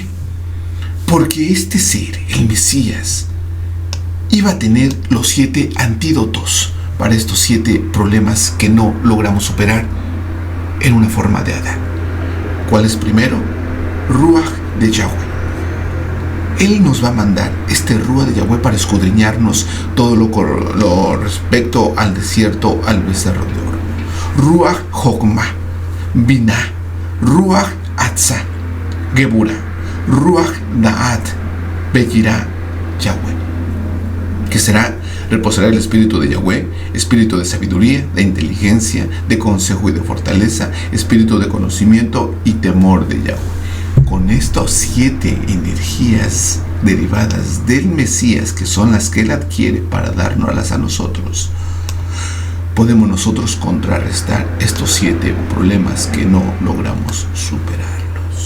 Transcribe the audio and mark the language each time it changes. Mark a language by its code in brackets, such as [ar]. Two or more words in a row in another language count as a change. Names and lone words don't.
[es] Porque este ser, el Mesías, iba a tener los 7 antídotos para estos 7 problemas que no logramos superar en una forma de Adán. ¿Cuál es primero? Ruach de Yahweh. Él nos va a mandar este Ruach de Yahweh para escudriñarnos todo lo respecto al desierto, al becerro de oro. [he] רוח חכמה בינה רוח עצה גבורה רוח דעת ויראת יהוה. [es] Que reposará el espíritu de Yahweh, espíritu de sabiduría, de inteligencia, de consejo y de fortaleza, espíritu de conocimiento y temor de Yahweh. Con estas 7 energías derivadas del Mesías, que son las que Él adquiere para dárnoslas a nosotros, podemos nosotros contrarrestar estos 7 problemas que no logramos superarlos.